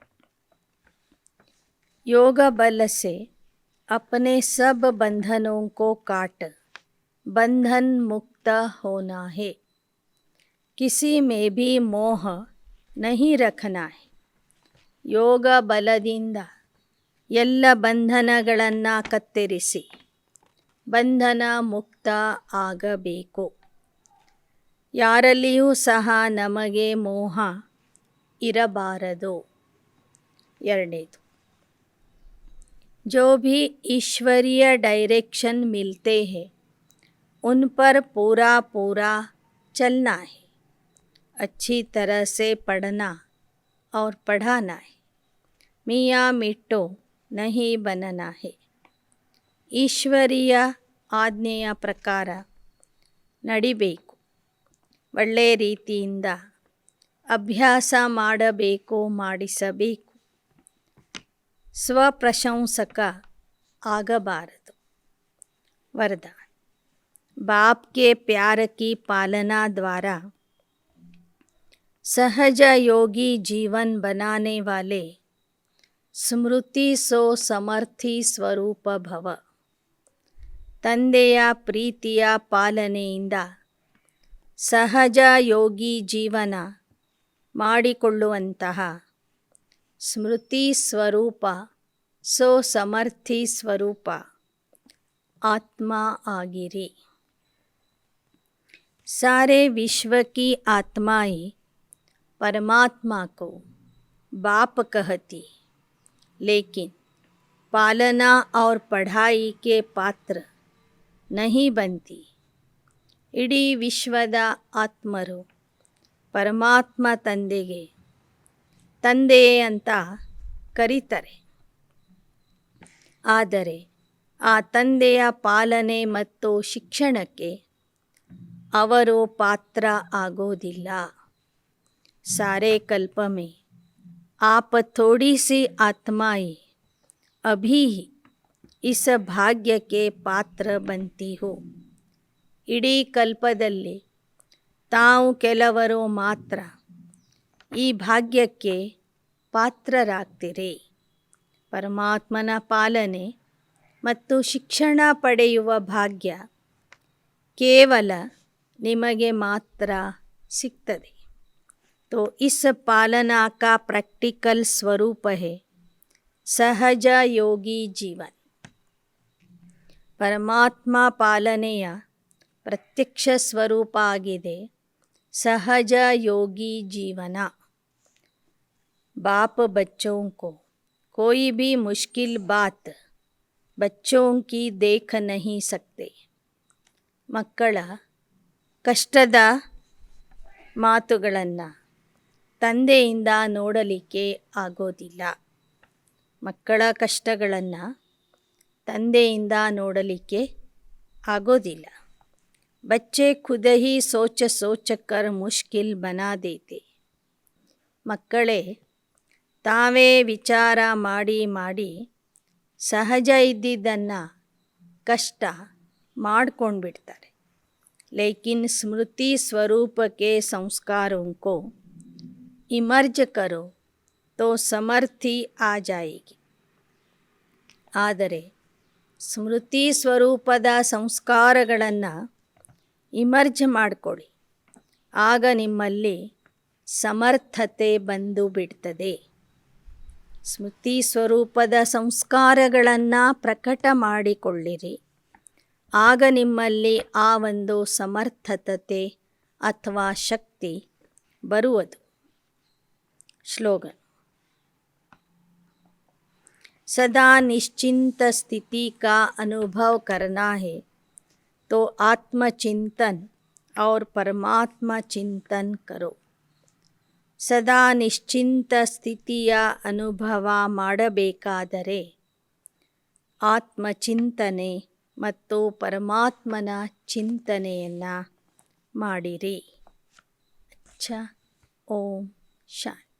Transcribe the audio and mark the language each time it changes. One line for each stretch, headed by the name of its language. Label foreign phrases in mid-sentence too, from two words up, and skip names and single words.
Hindi: योग बल से अपने सब बंधनों को काट बंधन मुक्त होना है. किसी में भी मोह नहीं रखना है.
Kannada: ಯೋಗ ಬಲದಿಂದ ಎಲ್ಲ ಬಂಧನಗಳನ್ನು ಕತ್ತರಿಸಿ ಬಂಧನ ಮುಕ್ತ ಆಗಬೇಕು. ಯಾರಲ್ಲಿಯೂ ಸಹ ನಮಗೆ ಮೋಹ ಇರಬಾರದು. ಎರಡನೇದು,
Hindi: जो भी ईश्वरीय डायरेक्शन मिलते हैं उन पर पूरा पूरा चलना है. अच्छी तरह से पढ़ना और पढ़ाना है. मियाँ मिट्टो नहीं बनना है.
Kannada: ಈಶ್ವರೀಯ ಆಜ್ಞೆಯ ಪ್ರಕಾರ ನಡಿಬೇಕು. ಒಳ್ಳೆಯ ರೀತಿಯಿಂದ ಅಭ್ಯಾಸ ಮಾಡಬೇಕು, ಮಾಡಿಸಬೇಕು. ಸ್ವಪ್ರಶಂಸಕ ಆಗಬಾರದು.
Hindi: वरदान, बाप के प्यार की पालना द्वारा सहज योगी जीवन बनाने वाले स्मृति सो समर्थी स्वरूप भव.
Kannada: ತಂದೆಯ ಪ್ರೀತಿಯ ಪಾಲನೆಯಿಂದ ಸಹಜ ಯೋಗಿ ಜೀವನ ಮಾಡಿಕೊಳ್ಳುವಂತಹ ಸ್ಮೃತಿ ಸ್ವರೂಪ ಸೋ ಸಮರ್ಥಿ ಸ್ವರೂಪ ಆತ್ಮ ಆಗಿರಿ.
Hindi: सारे विश्व की आत्माएं परमात्मा को बाप कहती, लेकिन पालना और पढ़ाई के पात्र नहीं बनती.
Kannada: ಇಡೀ ವಿಶ್ವದ ಆತ್ಮರು ಪರಮಾತ್ಮ ತಂದೆಗೆ ತಂದೆ ಅಂತ ಕರೀತಾರೆ. ಆದರೆ ಆ ತಂದೆಯ ಪಾಲನೆ ಮತ್ತು ಶಿಕ್ಷಣಕ್ಕೆ ಅವರು ಪಾತ್ರ ಆಗೋದಿಲ್ಲ.
Hindi: सारे कल्प में आप थोड़ी सी आत्माएं अभी ही इस भाग्य के पात्र बनती हो.
Kannada: ಇಡೀ ಕಲ್ಪದಲ್ಲಿ ತಾವು ಕೆಲವರು ಮಾತ್ರ ಈ ಭಾಗ್ಯಕ್ಕೆ ಪಾತ್ರರಾಗ್ತೀರಿ. ಪರಮಾತ್ಮನ ಪಾಲನೆ ಮತ್ತು ಶಿಕ್ಷಣ ಪಡೆಯುವ ಭಾಗ್ಯ ಕೇವಲ ನಿಮಗೆ ಮಾತ್ರ ಸಿಗ್ತದೆ.
Hindi: तो इस पालना का प्रैक्टिकल स्वरूप है सहज योगी जीवन.
Kannada: ಪರಮಾತ್ಮ ಪಾಲನೆಯ ಪ್ರತ್ಯಕ್ಷ ಸ್ವರೂಪ ಆಗಿದೆ
Hindi: सहज योगी जीवन. बाप बच्चों को कोई भी मुश्किल बात बच्चों की देख नहीं सकते.
Kannada: ಮಕ್ಕಳ ಕಷ್ಟದ ಮಾತುಗಳನ್ನು ತಂದೆಯಿಂದ ನೋಡಲಿಕ್ಕೆ ಆಗೋದಿಲ್ಲ. ಮಕ್ಕಳ ಕಷ್ಟಗಳನ್ನು ತಂದೆಯಿಂದ ನೋಡಲಿಕ್ಕೆ ಆಗೋದಿಲ್ಲ.
Hindi: बच्चे खुद ही सोच सोच कर मुश्किल बना देते.
Kannada: ಮಕ್ಕಳೇ ತಾವೇ ವಿಚಾರ ಮಾಡಿ ಮಾಡಿ ಸಹಜ ಇದ್ದಿದ್ದನ್ನು ಕಷ್ಟ ಮಾಡ್ಕೊಂಡ್ಬಿಡ್ತಾರೆ.
Hindi: लेकिन स्मृति स्वरूप के संस्कारों को इमर्ज करो तो समर्थी आ जाएगी.
Kannada: ಆದರೆ ಸ್ಮೃತಿ ಸ್ವರೂಪದ ಸಂಸ್ಕಾರಗಳನ್ನು ಇಮರ್ಜ್ ಮಾಡಿಕೊಡಿ, ಆಗ ನಿಮ್ಮಲ್ಲಿ ಸಮರ್ಥತೆ ಬಂದು ಬಿಡ್ತದೆ. ಸ್ಮೃತಿ ಸ್ವರೂಪದ ಸಂಸ್ಕಾರಗಳನ್ನು ಪ್ರಕಟ ಮಾಡಿಕೊಳ್ಳಿರಿ, ಆಗ ನಿಮ್ಮಲ್ಲಿ ಆ ಒಂದು ಸಮರ್ಥತೆ ಅಥವಾ ಶಕ್ತಿ ಬರುವುದು. ಸ್ಲೋಗನ್,
Hindi: सदा निश्चिंत स्थिति का अनुभव करना है तो आत्मचिंतन और परमात्मा चिंतन करो.
Kannada: ಸದಾ ನಿಶ್ಚಿಂತ ಸ್ಥಿತಿಯ ಅನುಭವ ಮಾಡಬೇಕಾದರೆ ಆತ್ಮಚಿಂತನೆ ಮತ್ತು ಪರಮಾತ್ಮನ ಚಿಂತನೆಯನ್ನು ಮಾಡಿರಿ. ಅಚ್ಚಾ, ಓಂ ಶಾಂತಿ.